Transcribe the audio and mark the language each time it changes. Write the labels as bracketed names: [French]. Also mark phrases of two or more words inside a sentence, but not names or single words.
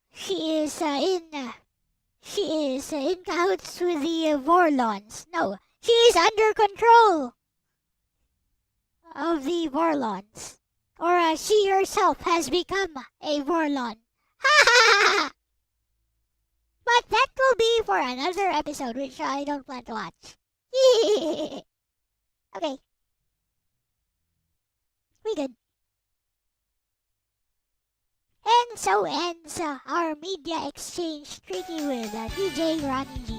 [English] She is in cahoots with the Vorlons. No, she is under control of the Vorlons. Or she herself has become a Vorlon. Ha ha ha! But that will be for another episode, which I don't plan to watch. Okay, we good. And so ends our media exchange treaty with DJRonnieG.